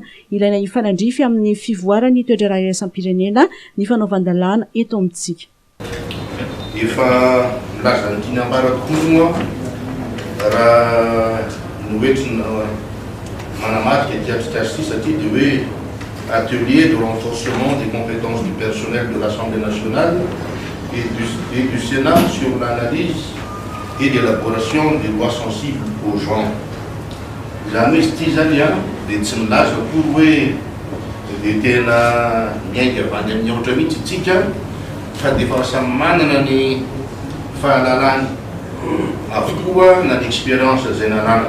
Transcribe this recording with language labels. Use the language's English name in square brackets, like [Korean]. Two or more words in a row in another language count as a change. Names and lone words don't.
[Malagasy] Ilaina hifanandrify amin'ny fivoarany toetra raha iraisam-pirenena ny fanaovan-dalàna eto amintsika. Efa milaza ny tiana ambara tokoa moa raha noetriny manamarika ity atrikasa ity satria dia hoe [French] atelier de renforcement des compétences du personnel de l'Assemblée nationale et du Sénat sur l'analyse et l'élaboration des lois sensibles aux gens. [Malagasy] Zany hoe ity zany dia tsy milaza akory hoe dia tena miainga avandy amin'ny ohatra mihitsy itsika fa dia efa samy manana ny fahalalany avokoa na ny expérience zay nanana.